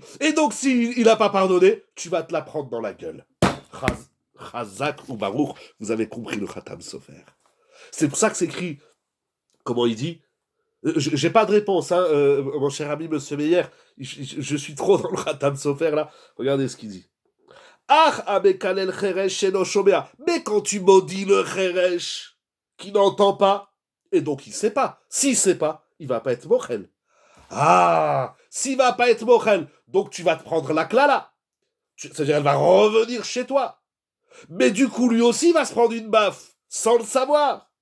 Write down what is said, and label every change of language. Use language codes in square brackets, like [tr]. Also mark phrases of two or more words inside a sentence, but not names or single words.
[fr] Et donc, s'il n'a pas pardonné, tu vas te la prendre dans la gueule. Chazak ou Baruch, vous avez compris le Khatam Sofer. C'est pour ça que c'est écrit, comment il dit, j'ai pas de réponse, hein, mon cher ami Monsieur Meyer, je suis trop dans le Khatam Sofer là, regardez ce qu'il dit. [he] אה, המקלל חרש שאינו שומע, [fr] mais quand tu maudis le cheresh, qui n'entend pas, et donc il sait pas, s'il sait pas, il va pas être mochel. Ah, s'il va pas être mochel, donc tu vas te prendre la klala, c'est-à-dire elle va revenir chez toi, mais du coup lui aussi va se prendre une baffe, sans le savoir.